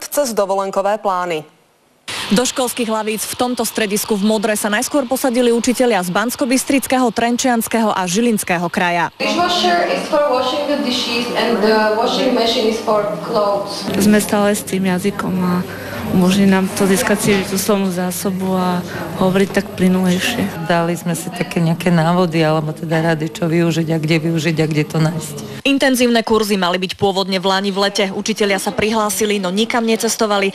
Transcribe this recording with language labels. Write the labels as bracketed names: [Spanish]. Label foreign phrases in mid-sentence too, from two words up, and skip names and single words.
[Slovak] cez dovolenkové plány. Do školských hlavíc v tomto stredisku v Modre sa najskôr posadili učitelia z Banskobystrického, Trenčianskeho a Žilinského kraja. [English] Dishwasher is for washing the dishes and the washing machine is for clothes. [Slovak] Sme stále s tým jazykom a umožní nám to získať si tú slovnú zásobu a hovoriť tak plynulejšie. Dali sme si také nejaké návody, alebo teda rady, čo využiť a kde to nájsť. Intenzívne kurzy mali byť pôvodne v lani v lete. Učitelia sa prihlásili, no nikam necestovali.